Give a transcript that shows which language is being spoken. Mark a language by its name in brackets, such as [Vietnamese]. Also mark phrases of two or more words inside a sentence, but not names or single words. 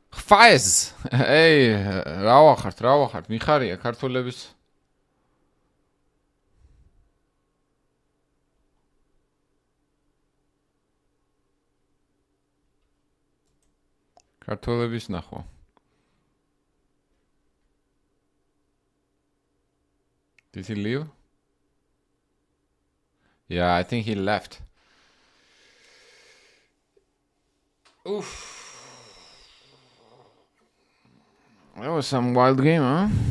[English] Fires. Ey, [Georgian] რა ვახართ, მიხარია ქართველების ნახვა. [English] Did he leave? Yeah, I think he left. Oof. That was some wild game, huh?